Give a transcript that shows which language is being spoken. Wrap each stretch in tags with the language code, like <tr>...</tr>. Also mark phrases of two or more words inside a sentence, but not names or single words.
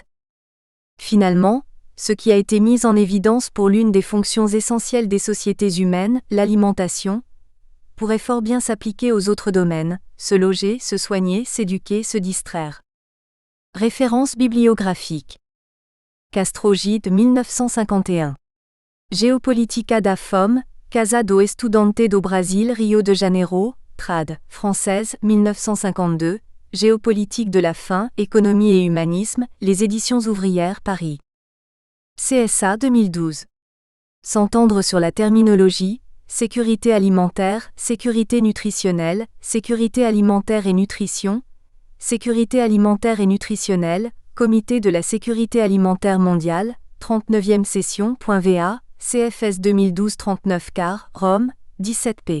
<fr>Finalement, ce qui a été mis en évidence pour l'une des fonctions essentielles des sociétés humaines, l'alimentation, pourrait fort bien s'appliquer aux autres domaines, se loger, se soigner, s'éduquer, se distraire. Référence bibliographique. Castro Gide 1951. Geopolítica da Fome, Casa do Estudante do Brasil Rio de Janeiro, trad. Française, 1952, Géopolitique de la faim, économie et humanisme, les éditions ouvrières, Paris. CSA 2012. S'entendre sur la terminologie, sécurité alimentaire, sécurité nutritionnelle, sécurité alimentaire et nutrition, sécurité alimentaire et nutritionnelle, Comité de la sécurité alimentaire mondiale, 39e session.va, CFS 2012-39 car, Rome, 17 p.</fr>